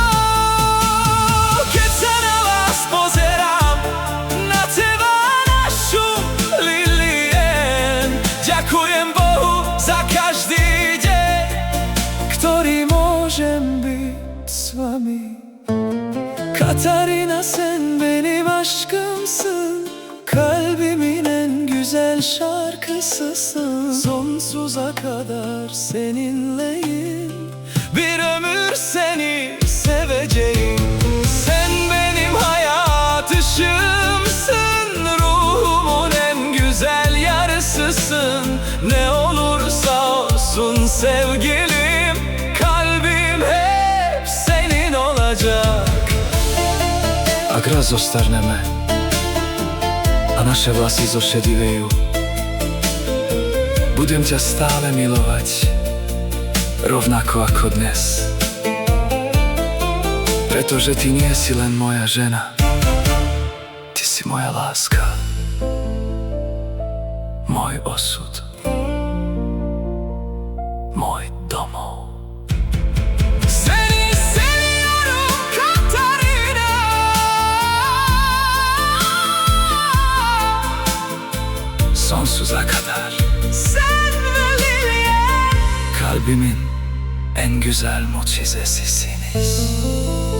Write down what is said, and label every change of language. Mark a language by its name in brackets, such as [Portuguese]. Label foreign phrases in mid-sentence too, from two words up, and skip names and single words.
[Slovak] Keď sa na vás pozerám, na teba, našu Lilien, ďakujem Bohu za každý deň, ktorý môžem byť s vami. [Turkish] Katarina, sen benim aşkımsın, kalbimin en güzel şarkısısın. Sonsuza kadar seninleyim, bir ömür seni seveceğim. Sen benim hayatışımsın, ruhumun en güzel yarısısın. Ne olursa olsun sevgilim, kalbim hep senin olacak. [Slovak] Ak raz zostarneme a naše vlasy zošedivejú, budem ťa stále milovať, rovnako ako dnes. Pretože ty nie si len moja žena, ty si moja láska, môj osud, môj domov. [Turkish] Sonsuza kadar sen ve Lilien, kalbimin en güzel mucizesisiniz.